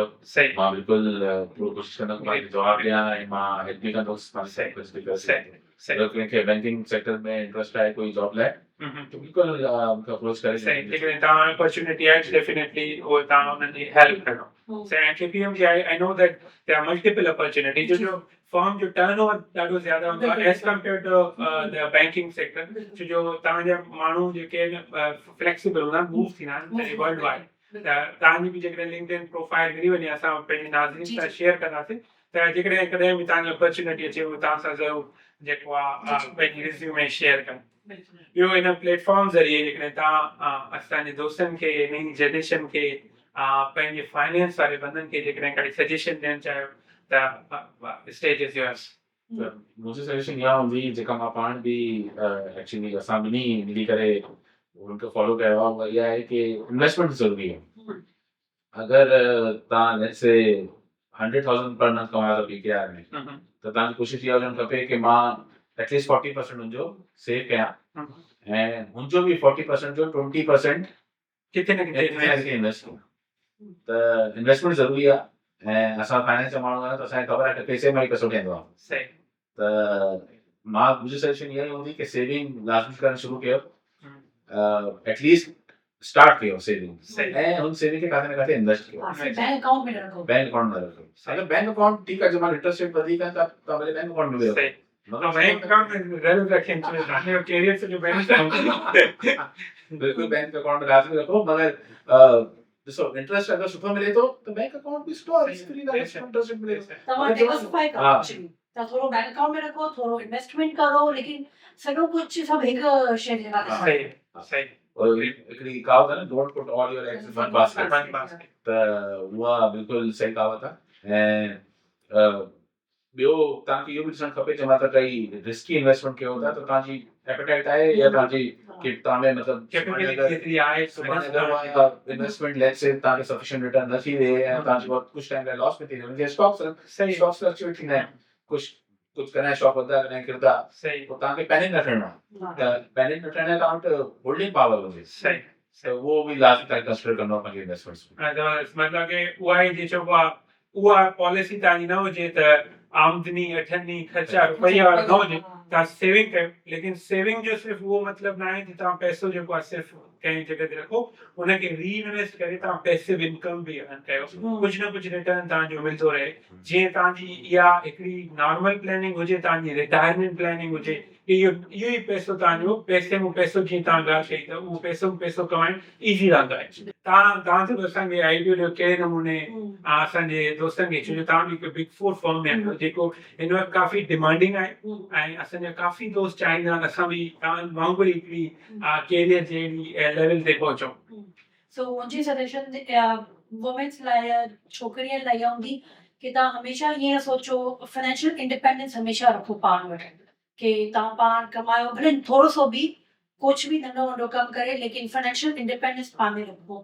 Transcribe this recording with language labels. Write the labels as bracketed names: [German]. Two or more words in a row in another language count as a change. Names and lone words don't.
[Sindhi] सही। मां बिल्कुलु पूरो कोशिशि कंदुमि तव्हांखे जवाबु ॾियां ऐं मां हेल्प बि कंदुसि। सही। अगरि कंहिंखे [English] banking sector [Sindhi] में इंट्रस्ट आहे कोई जॉब लाइ त बिल्कुलु मूंखे अप्रोच करे। सही। जेकॾहिं तव्हां अपॉर्चुनिटी आहे डेफिनेटली उहो तव्हां उन्हनि जी हेल्प करो। ऐं KPMG [English] I know that there are multiple opportunity [Sindhi] जो फर्म जो टर्नओवर ॾाढो ज़्यादा हूंदो आहे [English] as compare to the banking sector, [Sindhi] छो जो तव्हांजा माण्हू जेके आहिनि फ्लेक्सिबल हूंदा आहिनि, मूव थींदा आहिनि [English] world wide. [Sindhi] त तव्हांजी बि जेकॾहिं [English] LinkedIn profile [Sindhi] मिली वञे असां पंहिंजे नाज़रीन सां शेयर कंदासीं त जेकॾहिं कॾहिं बि तव्हांजी अपॉर्चुनिटी अचे उहो तव्हां सां ज़रूरु जेको आहे पंहिंजी [English] resume share [Sindhi] कनि। ॿियो इन प्लेटफॉर्म ज़रिए जेकॾहिं तव्हां असांजे दोस्तनि खे नई जनरेशन खे पंहिंजे फाइनेंस वारे बंदनि खे जेकॾहिं काई सजेशन ॾियणु चाहियो त [English] stage is yours. [Sindhi] मुंहिंजी सजेशन इहा हूंदी जेका मां पाण बि एक्चुअली असां ॿिन्ही मिली करे उनखे फॉलो कयो आहे, उहा इहा आहे कि इन्वेस्टमेंट ज़रूरी आहे। अगरि तव्हां [English] let's say 100,000 per month [Sindhi] कमायो था PKR में, त तव्हांजी कोशिशि इहा हुजणु खपे कि मां एटलीस्ट 40% हुनजो सेव कयां ऐं हुनजो बि 40% जो 20% किथे न किथे इन्वेस्ट कयां। त इन्वेस्टमेंट ज़रूरी आहे। ऐं असां फाइनेंस जा माण्हू आहियूं त असांखे ख़बर आहे कि पैसे में ई पैसो ठहंदो आहे। सही त मुंहिंजी सजेशन इहा ई हूंदी कि सेविंग लाज़मी करणु शुरू कयो, हम्म, [English] at least start [Sindhi] कयो सेविंग, सही ऐं हुन सेविंग खे काथे न काथे इन्वेस्ट कयो, [English] bank account [Sindhi] में रखो। [English] bank account [Sindhi] में रखो। अगरि [English] bank account [Sindhi] ठीकु आहे, जंहिं महिल [English] interest rate [Sindhi] वधीक आहे त तव्हां भले [English] bank account [Sindhi] में वियो, [Urdu] صحیح تو بینک اکاؤنٹ میں ضرور رکھیں تو اپنے کیریئر سے جو بینیفٹ [Sindhi] बिल्कुल [English] bank account [Sindhi] में लाज़मी रखो, मगर ॾिसो इंटरेस्ट अगरि सुठो मिले थो त [English] bank account [Sindhi] बि सुठो आहे, [English] interest rate [Sindhi] मिले थो। तव्हां डाइवर्सिफाई करो एक्चुअली, त थोरो [English] bank account [Sindhi] में रखो, थोरो इन्वेस्टमेंट करो, लेकिन सॼो कुझु सभु हिकु शइ जे लाइ सही सही और हिकिड़ी कहावत आहे न, [English] Don't put all your eggs in one basket, one basket [Sindhi] त उहा बिल्कुलु सही कहावत आहे। ऐं ॿियो तव्हांखे इहो बि ॾिसणु खपे, जंहिं महिल काई [English] risky investment [Sindhi] कयो था त तव्हांजी एपेटाइट आहे या तव्हांजी कि तव्हां में मतिलबु कैपेबिलिटी केतिरी आहे सुभाणे अगरि उहा इन्वेस्टमेंट [English] let's say [Sindhi] तव्हांखे [English] sufficient return [Sindhi] न थी थिए ऐं तव्हांजी कुझु टाइम लाइ लॉस में थी वञे, जीअं सही [English] stocks fluctuate [Sindhi] थींदा आहिनि, कुझु कॾहिं स्टॉक वधंदा कॾहिं किरंदा, सही पोइ तव्हांखे पैनिक न थियणो आहे। त पैनिक न थियणो आहे, तव्हां वटि [English] holding power [Sindhi] हुजे, सही त उहो बि लाज़मी तव्हांखे कंसिडर करिणो आहे पंहिंजे इन्वेस्टमेंट्स में। मतलब कि उहा ई जे चइबो आहे उहा पॉलिसी तव्हांजी न हुजे त आमदनी अठनी ख़र्चा रुपया न हुजे, तव्हां सेविंग कयो, लेकिन सेविंग जो सिर्फ़ु उहो मतिलबु न आहे कि तव्हां पैसो जेको आहे सिर्फ़ु कंहिं जॻह ते रखो, उनखे [English] re-invest [Sindhi] करे तव्हां [English] passive income [Sindhi] बि अर्न कयो, कुझु न कुझु रिटर्न तव्हांजो मिलंदो रहे। जीअं तव्हांजी इहा हिकिड़ी [English] normal planning [Sindhi] हुजे, तव्हांजी [English] retirement planning [Sindhi] हुजे, इहो ई पैसो तव्हांजो पैसे में पैसो, जीअं तव्हां ॻाल्हि कई त उहो पैसो कमाइणु ईज़ी रहंदो आहे। तव्हां जो असांखे आइडियो ॾियो कहिड़े नमूने असांजे दोस्तनि खे, छो जो तव्हां बि हिकु [English] Big Four firm [Sindhi] में आहियो जेको हिन वक़्तु काफ़ी डिमांडिंग आहे, ऐं असांजा काफ़ी दोस्त चाहींदा आहिनि असां बि तव्हां वांगुरु हिकिड़ी कैरियर जहिड़ी लेवल ते पहुचूं। सो मुंहिंजी सजेशन वुमेन्स लाइ, छोकिरीअ लाइ इहा हूंदी कि तव्हां हमेशह ईअं सोचो, [English] financial independence [Sindhi] हमेशह रखो पाण वटि, कि तव्हां पाण कमायो, भले थोरो सो बि, कुझु बि नंढो वॾो कमु करे, लेकिन [English] financial independence [Sindhi] पाण में रखो।